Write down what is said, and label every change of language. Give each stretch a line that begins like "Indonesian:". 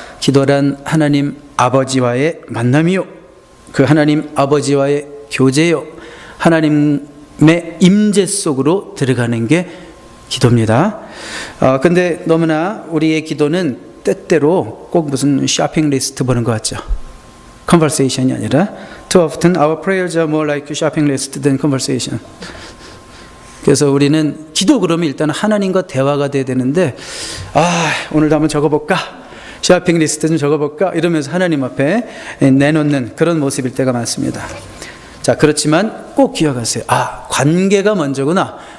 Korean: 기도란 하나님 아버지와의 만남이요, 그 하나님 아버지와의 교제요, 하나님의 임재 속으로 들어가는 게 기도입니다. 근데 너무나 우리의 기도는 때때로 꼭 무슨 쇼핑 리스트 보는 것 같죠. conversation이 아니라
English: too often our prayers are more like shopping list than conversation.
Korean: 그래서 우리는 기도 그러면 일단 하나님과 대화가 돼야 되는데, 오늘도 한번 적어볼까? 쇼핑 리스트 좀 적어볼까? 이러면서 하나님 앞에 내놓는 그런 모습일 때가 많습니다. 자, 그렇지만 꼭 기억하세요. 관계가 먼저구나.